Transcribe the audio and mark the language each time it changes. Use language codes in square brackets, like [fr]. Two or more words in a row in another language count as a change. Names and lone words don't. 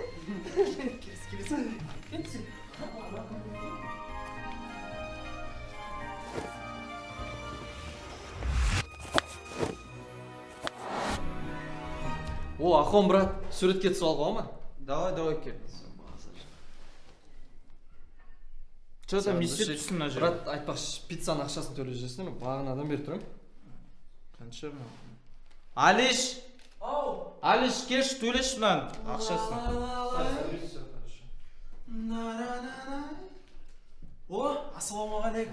[kk] О, Ахом, брат, суретке түсіп алға ма? Давай, кел. [ru] Что там [kk] не істеп тұрсың мына жерде? Брат, айтпақшы, пиццаның ақшасын төлеп жүрсің, бағанадан бері тұрмын. Қанша ма? Алиш! Алиш, кеш, төлеш мынаны ақшасын. О, ассалаумағалейкум.